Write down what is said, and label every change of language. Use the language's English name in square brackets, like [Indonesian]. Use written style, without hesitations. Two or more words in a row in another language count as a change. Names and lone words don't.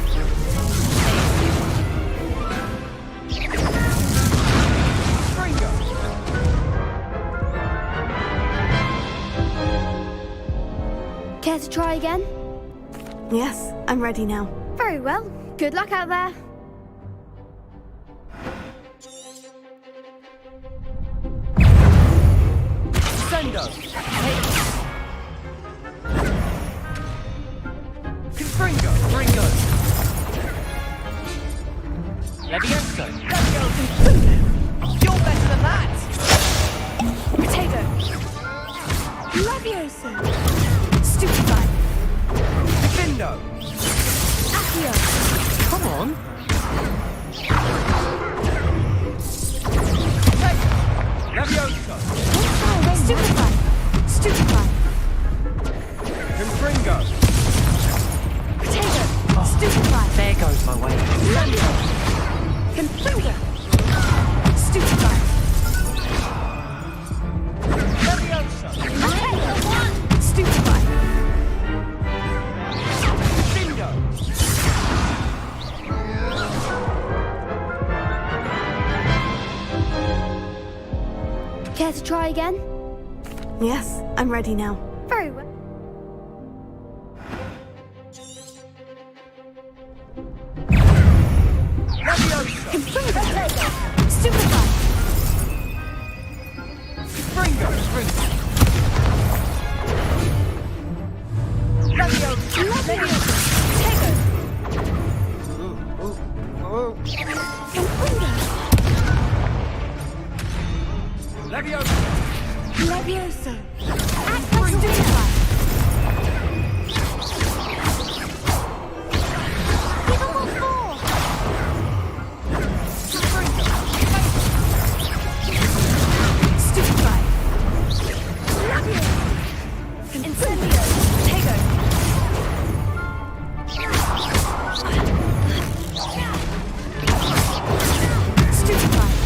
[English] Care to try again? Yes, I'm ready now. Very well. Good luck out there. Sendo! Confringo! Ringo! Levioso! You're better than that! Potato! Levioso! Stupefy! Findo! Accio! Come on! Levioso! Stupefy! Stupefy! Confringo! Potato! Stupefy! There goes my way. Confringo! Stupefy! Levioso! Stupefy! Findo! Care to try again? Yes, I'm ready now. Very well. Confringo! Stupefy! Ringo! Levioso! Tego! Confringo! Levioso! Levioso! Act like Stupefy! Give them all four! Stupefy! Levioso! Incendio! Tego! Stupefy!